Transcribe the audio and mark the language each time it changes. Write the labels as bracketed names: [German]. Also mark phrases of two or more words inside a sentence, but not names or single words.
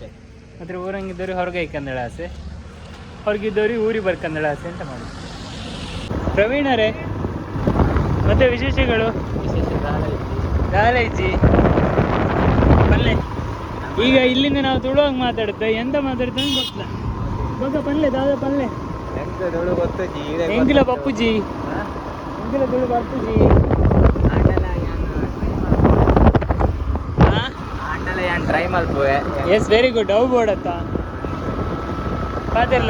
[Kannada] ಮತ್ತು ಊರಂಗಿದ್ದವ್ರು ಹೊರಗೆ ಐಕಂದಳ ಆಸೆ, ಹೊರಗಿದ್ದವ್ರಿಗೆ ಊರಿಗೆ ಬರ್ಕಂದಳ ಆಸೆ ಅಂತ ಮಾಡಿ. ಪ್ರವೀಣರೇ, ಮತ್ತೆ ವಿಶೇಷಗಳು? [Tulu] ದಾಲೈಜಿ ಪಲ್ಲೆ. [Kannada] ಈಗ ಇಲ್ಲಿಂದ ನಾವು ತುಳುವಾಗ ಮಾತಾಡುತ್ತೆ, ಎಂತ ಮಾತಾಡ್ತಾ ಗೊತ್ತಿಲ್ಲ. [Tulu] ಬೊಕ್ಕ ಪಲ್ಲೆ ದಾದ ಪಲ್ಲೆ ಎಂಗಿಲ ಪಪ್ಪುಜಿ, ಎಂಗಿಲ ತುಳು ಪಪ್ಪುಜಿ. ಟ್ರೈ ಮಲ್ಪುವೆ. [English] yes very good. [Tulu] ಅವು ಬೋಡತ್ತ ಪಾತಿರ್ಲೆ